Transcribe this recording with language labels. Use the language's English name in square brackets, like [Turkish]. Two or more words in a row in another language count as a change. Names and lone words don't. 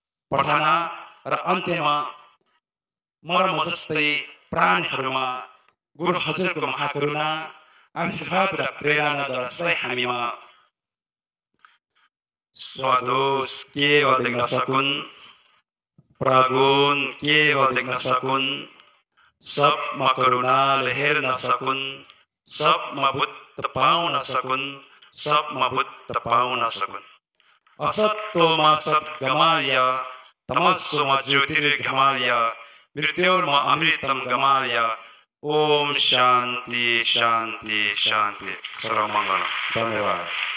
[Nepali] प्रार्थना र अन्त्यमा म र म जस्तै प्राणीहरूमा गुरु हजुरको महाकरुणा, आशीर्वाद र प्रेरणाद्वारा सधैँ हामीमा स्वादोष केवल देख्न सकुन्, प्रगुण केवल देख्न सकुन्, सबमा करुणाले हेर्न सकुन्, सबमा बुद्ध पाउन सकुन्, सबमा बुद्ध पाउन सकुन्। [Sanskrit] असत्वमा सत् गमाय, तमस्वमा ज्योतिर्गमाय, मृत्योर्मा अमृतम गमाय, ओम शान्ति, शान्ति, शान्ति। [Nepali] सर्वमङ्गलम। धन्यवाद।